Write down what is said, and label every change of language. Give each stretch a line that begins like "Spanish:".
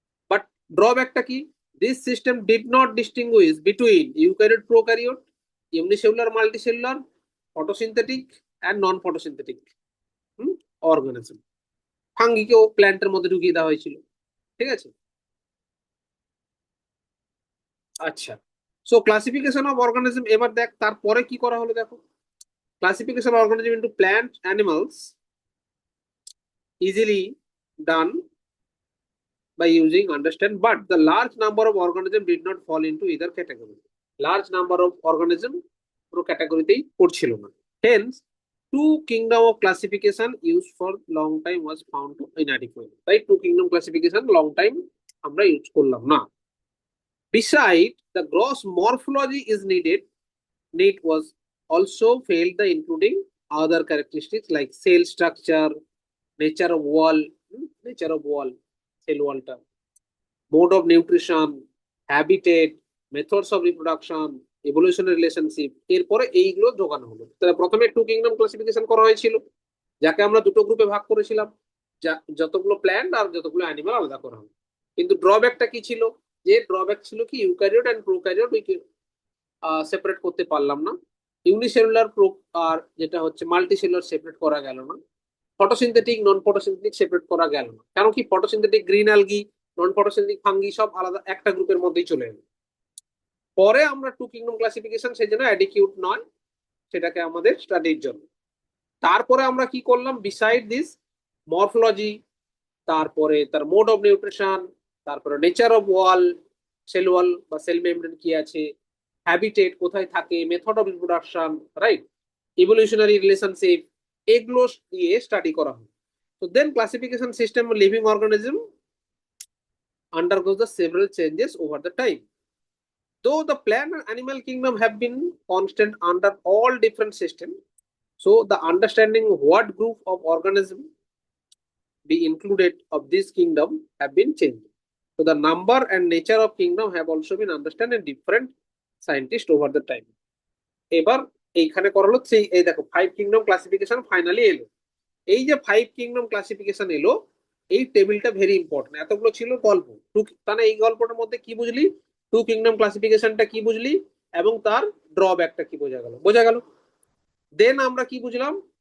English: but
Bangla: ড্রব্যাকটা কি?
English: This system did not distinguish between eukaryote, prokaryote, unicellular, multicellular, photosynthetic and non photosynthetic organism.
Bangla: ফাঙ্গিকেও প্ল্যান্টের মধ্যে ঢুকিয়ে দেওয়া হয়েছিল, ঠিক আছে? আচ্ছা, সো ক্লাসিফিকেশন অফ অর্গানিজম, এবার দেখ তারপরে কি করা হলো, দেখো।
English: Classification organism into plant animals easily done by using understand, but the large number of organisms did not fall into either category. Large number of organism
Bangla: পুরো ক্যাটাগরিতেই পড়ছিল না।
English: Hence, 2 kingdom of classification used for long time was found to inadequate.
Bangla: তাই 2 kingdom classification long time আমরা use করলাম না।
English: Beside, the gross morphology is needed. Need was also failed the including other characteristics like cell structure, nature of wall, nature of wall, cell wallটা, mode of nutrition, habitat, methods of reproduction, evolutionary relationship,
Bangla: এরপরে এইগুলো যোগানো হলো। তাহলে প্রথমে 2 kingdom classification করা হয়েছিল, যাকে আমরা দুটো গ্রুপে ভাগ করেছিলাম, যতগুলো প্ল্যান্ট আর যতগুলো অ্যানিমাল আলাদা করা হলো। কিন্তু ড্রব্যাকটা কি ছিল? যে ড্রব্যাক ছিল কি, ইউক্যারিওট এন্ড প্রোক্যারিওট সেপারেট করতে পারলাম না। ইউনিসেলুলার প্রো আর যেটা হচ্ছে মাল্টি সেলুলার সেপারেট করা গেল না। ফটোসিনথেটিক, নন ফটোসিনথেটিক সেপারেট করা গেল না। কারণ কি? ফটোসিনথেটিক গ্রিন অ্যালগি, নন ফটোসিনথেটিক ফাঙ্গি সব আলাদা একটা গ্রুপের মধ্যেই চলে এলো। পরে আমরা 2 কিংডম ক্লাসিফিকেশন সেই জন্য অ্যাডিকিউট নয়, সেটাকে আমাদের স্টাডির জন্য। তারপরে আমরা কি করলাম? বিসাইড দিস, মরফোলজি, তারপরে তার মোড অফ নিউট্রিশন, তারপরে nature of wall, cell wall বা সেল মেমব্রেন কি আছে, হ্যাবিটেট কোথায় থাকে, method of reproduction, right, evolutionary relationship, এগুলো দিয়ে স্টাডি করা হয়।
English: তো then classification system living organism undergoes the several changes over the time. Though the plant and animal kingdom have been constant under all different systems, so the understanding what group of organism be included of this kingdom have been changed. So the number and nature of kingdom have also been understood in different scientists over the time.
Bangla: এবার এইখানে করা হলো সেই, এই দেখো 5 kingdom classification finally এলো। এই যে 5 কিংডম ক্লাসিফিকেশন এলো, এই টেবিলটা ভেরি ইম্পর্টেন্ট। এতগুলো ছিল গল্প, তাহলে এই গল্পটার মধ্যে কি বুঝলি? 2 কিংডম ক্লাসিফিকেশনটা কি বুঝলি, এবং তার ড্রব্যাকটা কি বোঝা গেল? বোঝা গেল। দেন আমরা কি বুঝলাম?